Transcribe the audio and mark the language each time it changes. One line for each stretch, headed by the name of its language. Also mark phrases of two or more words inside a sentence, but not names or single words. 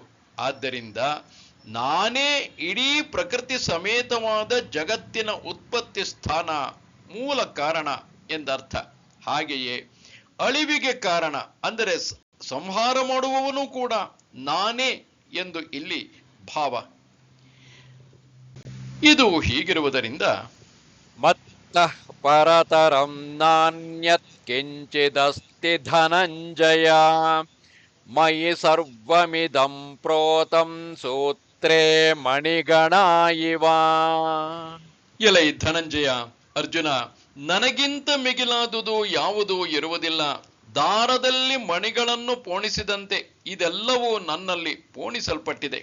Kannada: ಆದ್ದರಿಂದ ನಾನೇ ಇಡೀ ಪ್ರಕೃತಿ ಸಮೇತವಾದ ಜಗತ್ತಿನ ಉತ್ಪತ್ತಿ ಸ್ಥಾನ, ಮೂಲ ಕಾರಣ ಎಂದರ್ಥ. ಹಾಗೆಯೇ ಅಳಿವಿಗೆ ಕಾರಣ ಅಂದರೆ ಸಂಹಾರ ಮಾಡುವವನು ಕೂಡ ನಾನೇ ಎಂದು ಇಲ್ಲಿ ಭಾವ. ಇದು ಹೀಗಿರುವುದರಿಂದ
Sanskrit: ಮತ್ತಃ ಪರತರಂ ನಾನ್ಯತ್ ಕಿಂಚಿದಸ್ತಿ ಧನಂಜಯ ಮಯಿ ಸರ್ವಮಿದಂ ಪ್ರೋತಂ ಸೂತ್ರೇ ಮಣಿಗಣಾ ಇವ.
Kannada: ಎಲೈ ಧನಂಜಯ, ಅರ್ಜುನ, ನನಗಿಂತ ಮಿಗಿಲಾದುದು ಯಾವುದೂ ಇರುವುದಿಲ್ಲ. ದಾರದಲ್ಲಿ ಮಣಿಗಳನ್ನು ಪೋಣಿಸಿದಂತೆ ಇದೆಲ್ಲವೂ ನನ್ನಲ್ಲಿ ಪೋಣಿಸಲ್ಪಟ್ಟಿದೆ.